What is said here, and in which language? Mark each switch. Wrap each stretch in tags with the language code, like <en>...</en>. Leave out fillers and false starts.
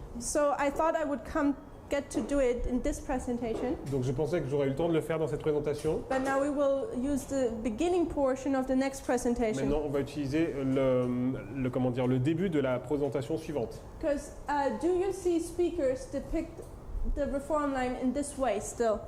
<en>So I thought I would get to do it in this presentation.</en> <fr>Donc je pensais que j'aurais eu le temps de le faire dans cette présentation.</fr> <en>But now we will use the beginning portion of the next presentation.</en> <fr>Maintenant, on va utiliser le début de la présentation suivante.</fr> <en>Because do you see speakers depict the reform line in this way still?</en>